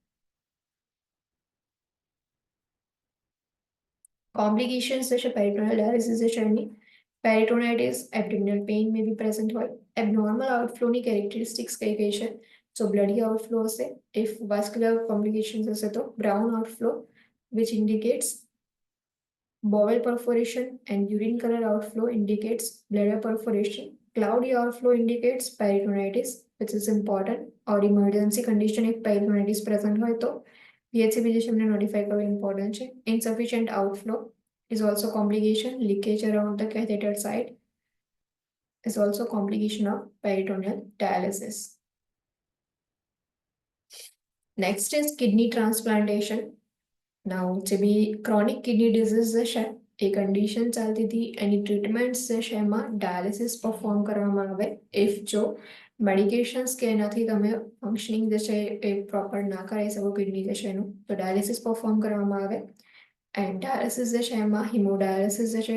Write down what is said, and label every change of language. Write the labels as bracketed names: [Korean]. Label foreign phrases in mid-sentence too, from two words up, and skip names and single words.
[Gujarati] કોમ્પ્લિકેશન્સ જે છે [English] peritoneal dialysis [Gujarati] જે છે એની [English] peritonitis, abdominal pain may be present [Gujarati] હોય. [English] abnormal outflow-ની characteristics [Gujarati] કઈ કઈ છે? [English] so bloody outflow હશે. if vascular complications [Gujarati] હશે તો [English] brown outflow which indicates Bowel perforation and urine color outflow indicates bladder perforation. Cloudy outflow indicates peritonitis, which is important, or emergency condition if peritonitis present [Gujarati] હોય તો [English] PHC physician notify કરવું important છે. Insufficient outflow is also complication. Leakage around the catheter site is also complication of peritoneal dialysis. Next is kidney transplantation. Now, [Gujarati] જે બી [English] chronic kidney disease [Gujarati] છે એ કન્ડિશન ચાલતી હતી એની ટ્રીટમેન્ટ્સ જે છે એમાં [English] dialysis perform [Gujarati] કરવામાં આવે ઇફ જો મેડિકેશન્સ કે એનાથી તમે ફંક્શનિંગ જે છે એ પ્રોપર ના કરાવી શકો કિડની જે છે એનું તો [English] dialysis perform [Gujarati] કરવામાં આવે [English] and dialysis [Gujarati] જે છે એમાં હિમોડાયાલિસિસ જે છે